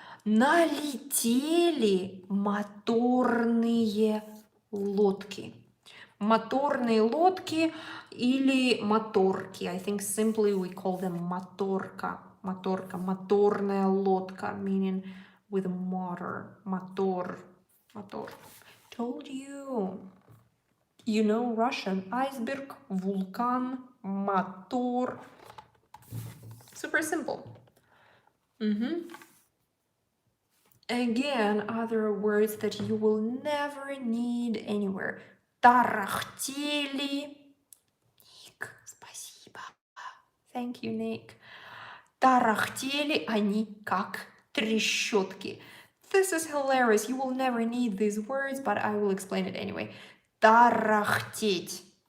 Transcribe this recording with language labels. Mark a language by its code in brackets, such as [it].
[ru] Налетели моторные лодки. Моторные лодки или моторки. [en] I think simply we call them моторка. [ru] Моторка. Моторная лодка, [en] meaning with a motor. [ru] Мотор. Мотор. [en] Told you. You know Russian. Iceberg, vulkan, мотор. Super simple. Again, other words that you will never need anywhere. [ru] Тарахтели. Ник, спасибо. [en] Thank you, Nick. [ru] Тарахтели они как трещотки. [en] This is hilarious. You will never need these words, but I will explain it anyway. Тарахтеть.